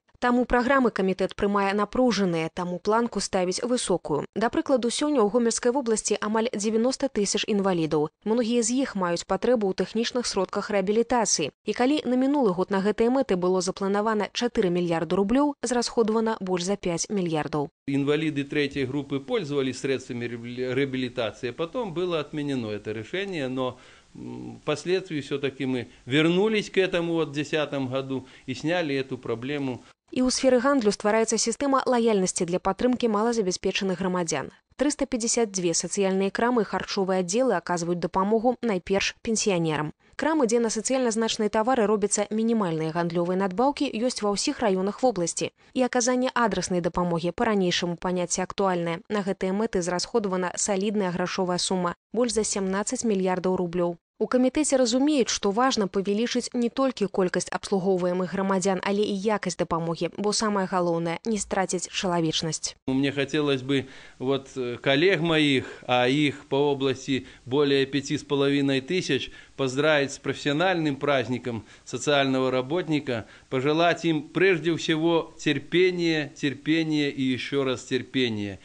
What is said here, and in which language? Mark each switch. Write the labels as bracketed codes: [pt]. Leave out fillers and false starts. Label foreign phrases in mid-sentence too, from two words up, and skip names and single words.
[be] Таму праграмы камітэт прымае напружаныя, таму планку ставіць высокую. Да прыкладу, сёння ў Гомельскай вобласці амаль 90 тысяч інвалідаў. Многія з іх маюць патрэбу ў тэхнічных сродках рэабілітацыі. І калі на минулы год на гэтыя мэты было запланавана 4 мільярды рублёў, зрасходавана больш за 5 мільярдаў. [ru] Инвалиды третьей группы пользовались средствами реабилитации, потом было отменено это решение, но впоследствии все-таки мы вернулись к этому в 2010 году и сняли эту проблему. [be] І ў сферы гандлю ствараецца сістэма лаяльнасці для падтрымкі малазабяспечаных грамадзян. 352 сацыяльныя крамы і харчовыя аддзелы аказваюць дапамогу найперш пенсіянерам. Крамы, дзе на сацыяльна значныя тавары робяцца мінімальныя гандлёвыя надбаўкі, ёсць ва ўсіх раёнах вобласці. І аказанне адраснай дапамогі па-ранейшаму паняцце актуальнае. На гэтыя мэты зрасходавана салідная грашовая сума – больш за 17 мільярдаў рублёў. У камітэце разумеюць, што важна павялічыць не толькі колькасць абслугоўваемых грамадзян, але і якасць дапамогі, бо самае галоўнае – не страціць чалавечнасць. [ru] Мне хотелось бы коллег моих, а их по области более 5,5 тысяч, поздравить с профессиональным праздником социального работника, пожелать им прежде всего терпения, терпения и еще раз терпения.